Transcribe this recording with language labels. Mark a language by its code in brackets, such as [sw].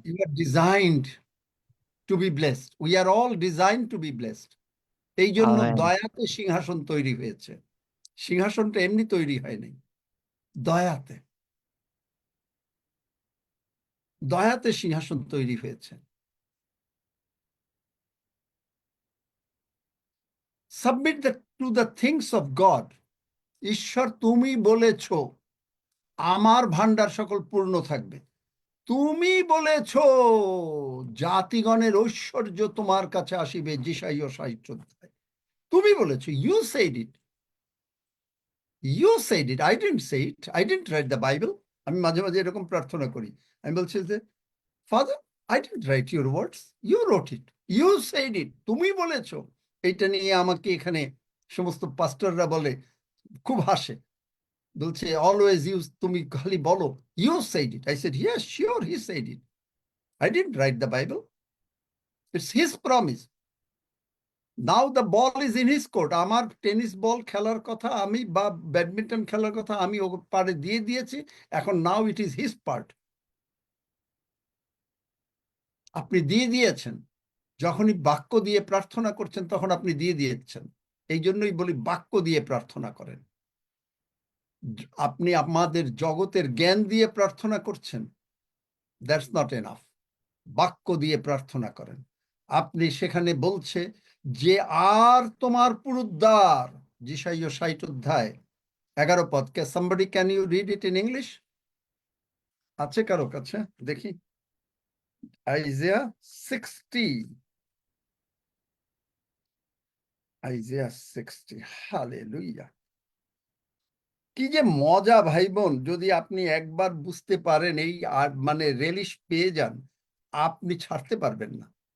[en] You are designed to be blessed. We are all designed to be blessed. [bn] এই জন্য amen. দয়াতে সিংহাসন তৈরি হয়েছে। সিংহাসনটা এমনি তৈরি হয়নি, দয়াতে, দয়াতে সিংহাসন তৈরি হয়েছে। [en] Submit to the things of God. [bn] ঈশ্বর তুমি বলেছ আমার ভান্ডার সকল পূর্ণ থাকবে, তুমি বলেছ জাতিগণের ঐশ্বর্য তোমার কাছে আসিবে, যিশাইয়া 60 অধ্যায়। তুমি বলেছ, [en] You said it, you said it, I didn't say it, I didn't write the Bible. [bn] আমি মাঝে মাঝে এরকম প্রার্থনা করি, আমি বলছি যে [en] father I didn't write your words, you wrote it, you said it, [bn] তুমি বলেছ। এইটা নিয়ে আমাকে এখানে সমস্ত পাস্টররা বলে, খুব হাসে [en] বলছে always use, [bn] তুমি খালি বলো [en] You said it. I said yes, sure, he said it. I didn't write the Bible. It's his promise. Now the ball is in his court. [bn] আমার টেনিস বল খেলার কথা আমি, বা ব্যাডমিন্টন খেলার কথা আমি ও পারে দিয়ে দিয়েছি। এখন [en] Now it is his part. [bn] আপনি দিয়ে দিয়েছেন, যখনই বাক্য দিয়ে প্রার্থনা করছেন তখন আপনি দিয়ে দিয়েছেন। এই জন্যই বলি বাক্য দিয়ে প্রার্থনা করেন। আপনি আমাদের জগতের জ্ঞান দিয়ে প্রার্থনা করছেন, [en] That's not enough. [bn] বাক্য দিয়ে প্রার্থনা করেন। আপনি সেখানে বলছে যে আর তোমার পুরুদ্বার, যিশাইয় 60 অধ্যায় 11 পদ। [en] somebody can you read it in English? [bn] আছে কারো কাছে? দেখি Isaiah 60, Isaiah 60, হালেলুয়া। কি যে মজা ভাই বোন, যদি আপনি একবার বুঝতে পারেন, এই আর মানে রেলিশ পেয়ে যান, আপনি ছাড়তে পারবেন না।